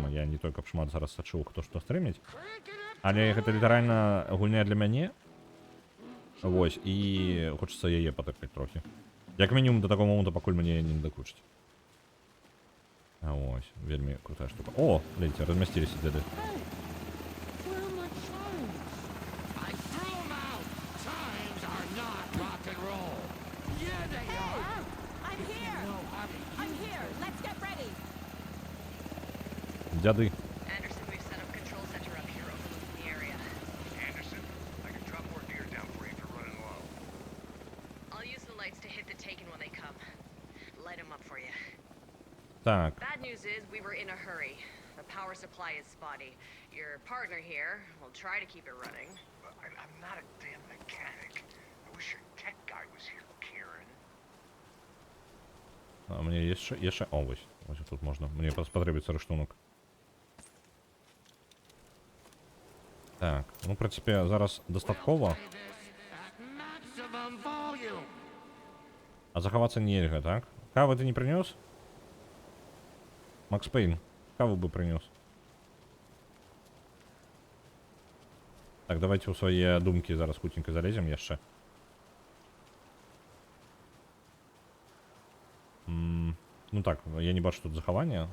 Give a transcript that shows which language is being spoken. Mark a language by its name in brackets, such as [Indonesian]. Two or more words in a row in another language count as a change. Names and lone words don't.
[Belarusian] Я не той, каб шмат зараз сачыў, хто што стрыміць. Але гэта літаральна гульня для мяне. Вось. І хочацца яе патыркаць трохі. Як мінімум да таго моманту, пакуль мяне не дакучыць. А ось, вельмі крутая штука. О, глядзіце, размясціліся дзеды. [English] I threw 'em out. Times are not rock and roll. Yeah, they are. I'm here! I'm here! Let's get ready! [Belarusian] Дзяды. [English] Anderson, we've set up control center up here overlooking the area. Anderson, I can drop more gear down for you if you're running low. I'll use the lights to hit the Taken when they come. Light them up for you. [Belarusian] Так. [English] Bad news is we were in a hurry. The power supply is spotty. Your partner here will try to keep it running. But I'm not a damn mechanic. I wish your tech guy was here, Kieran. [Belarusian] А мне яшчэ... О, вось. Вось тут можна. Мне спатрэбіцца рыштунак. Так. Ну, [Russian] в прынцыпе, [Belarusian] зараз дастаткова. [English] At maximum volume. [Belarusian] А захавацца нельга, так? Кавы ты не прынёс? Макс Пейн, каву бы прынёс. Так, давайте ў свае думкі зараз хутенька залезем яшчэ. Ну так, я не бачу тут захавання.